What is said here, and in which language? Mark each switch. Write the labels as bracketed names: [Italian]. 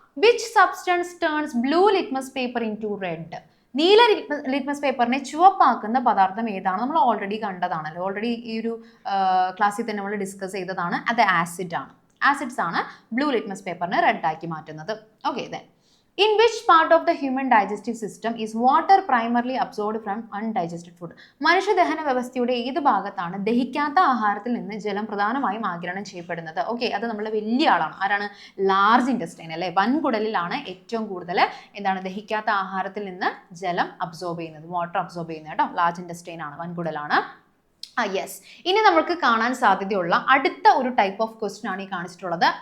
[English] Which substance turns blue litmus paper into red? [Malayalam] നീല litmus പേപ്പറിനെ ചുവപ്പാക്കുന്ന പദാർത്ഥം ഏതാണ്? നമ്മൾ ഓൾറെഡി കണ്ടതാണല്ലോ, ഓൾറെഡി ഈ ഒരു ക്ലാസ്സിൽ തന്നെ നമ്മൾ ഡിസ്കസ് ചെയ്തതാണ്. അത് ആസിഡ് ആണ്. ആസിഡ്സ് ആണ് ബ്ലൂ ലിറ്റ്മസ് പേപ്പറിനെ റെഡ് ആക്കി മാറ്റുന്നത്. [English] Okay, then in which part of the human digestive system is water primarily absorbed from undigested food? [Malayalam] മനുഷ്യദഹന വ്യവസ്ഥയുടെ ഏത് ഭാഗത്താണ് ദഹിക്കാത്ത ആഹാരത്തിൽ നിന്ന് ജലം പ്രധാനമായും ആഗിരണം ചെയ്യപ്പെടുന്നത്? ഓക്കെ, അത് നമ്മുടെ വലിയ ആളാണ്. ആരാണ്? ലാർജ് ഇൻറ്റസ്റ്റൈൻ അല്ലെ, വൻകുടലിലാണ് ഏറ്റവും കൂടുതൽ എന്താണ് ദഹിക്കാത്ത ആഹാരത്തിൽ നിന്ന് ജലം അബ്സോർബ് ചെയ്യുന്നത്, വാട്ടർ അബ്സോർബ് ചെയ്യുന്നത് കേട്ടോ. ലാർജ് ഇൻറ്റസ്റ്റൈൻ ആണ്, വൻകുടലാണ്. യെസ്. ഇനി നമുക്ക് കാണാൻ സാധ്യതയുള്ള അടുത്ത ഒരു ടൈപ്പ് ഓഫ് ക്വസ്റ്റ്യൻ ആണ് ഈ കാണിച്ചിട്ടുള്ളത്.